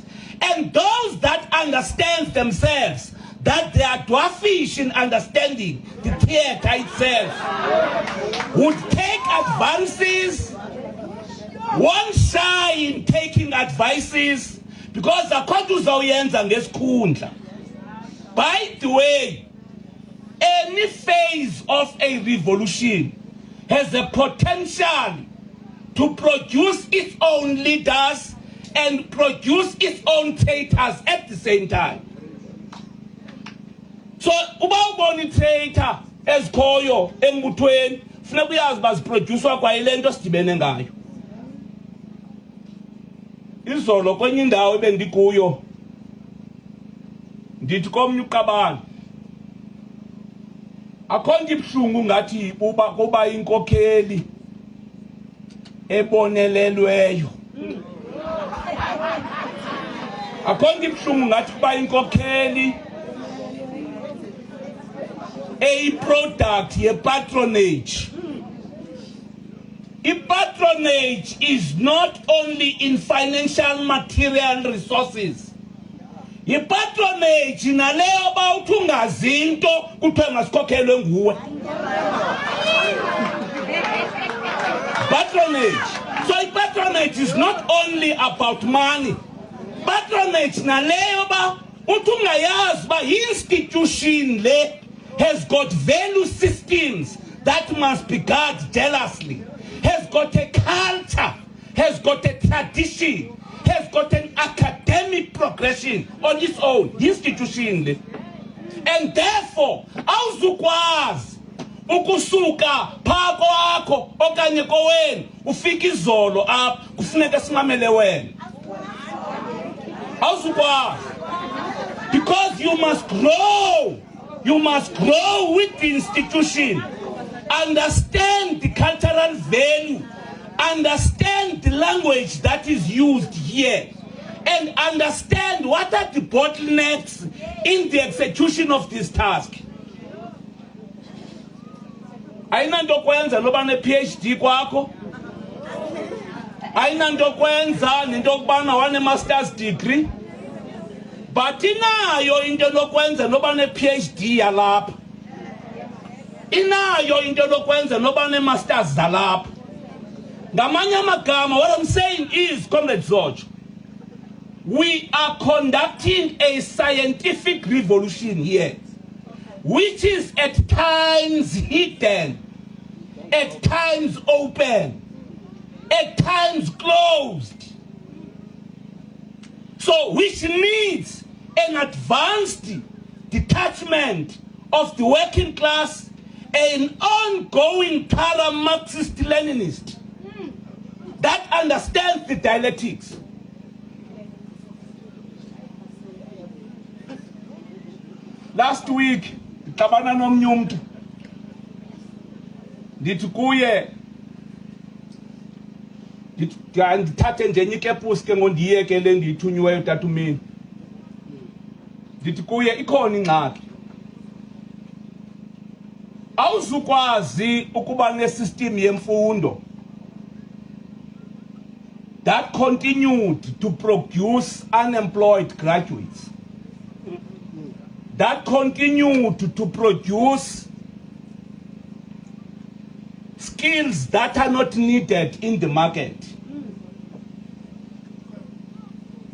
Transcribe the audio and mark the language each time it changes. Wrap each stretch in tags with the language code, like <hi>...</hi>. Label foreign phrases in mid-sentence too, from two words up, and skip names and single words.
<en>And those that understand themselves, that they are dwarfish in understanding the theater itself, would take advances, won't shy in taking advices, because</en> <xh>akho uzawuyenza ngesikhundla.</xh> <en>By the way, any phase of a revolution has a potential to produce its own leaders and produce its own traitors at the same time. So,</en> <xh>uba ubona traitor ezikhoyo embuthweni, funeka uyazi baziproducewa kwa ile nto sidibene ngayo. Izolo kwenye indawo ebendikuyo ndithi komnye uqabane akho nto ibuhlungu ngathi kuba inkokheli ebonelelweyo. Akho nto ibuhlungu ngathi kuba inkokheli</xh> <en>a product</en> <xh>ye patronage.</xh> <en>Patronage is not only in financial material resources.</en> <xh>Patronage naleyo ba uthungazi into kuthiwa ngasikhokhelwe nguwe.</xh> <en>Patronage. So patronage is not only about money. Patronage</en> <xh>naleyo ba uthungayazi ba</xh> <en>institution le has got value systems that must be guarded jealously, has got a culture, has got a tradition, has got an academic progression on its own institution. And therefore,</en> <xh>awuzukwazi ukusuka phako akho okanye kowenu ufika izolo apha kufuneka simamele wena. Awuzukwazi,</xh> <en>because you must grow. You must grow with the institution, understand the cultural value, understand the language that is used here, and understand what are the bottlenecks in the execution of this task.</en> <xh>Aina nto kwenza noba ne PhD kwakho, aina nto kwenza nento kubana wane</xh> <en>master's degree,</en> <xh>but inayo into lokwenza noba ne PhD yalapha, inayo into lokwenza noba ne masters zalapha. Ngamanye amagama,</xh> <en>what I'm saying is, Comrade George, we are conducting a scientific revolution here, which is at times hidden, at times open, at times closed. So, which needs an advanced detachment of the working class, an ongoing para-Marxist-Leninist that understands the dialectics. Last week,</en> <xh>ndixabana nomnye umntu ndithi kuye ndithathe nje ikepusi ke ngondiyeke le ndiyithunyiweyo tatumini. Ndithi kuye ikhona ingxaki. Awuzukwazi ukuba nesystem yemfundo</xh> <en>that continued to produce unemployed graduates, that continued to produce skills that are not needed in the market.</en>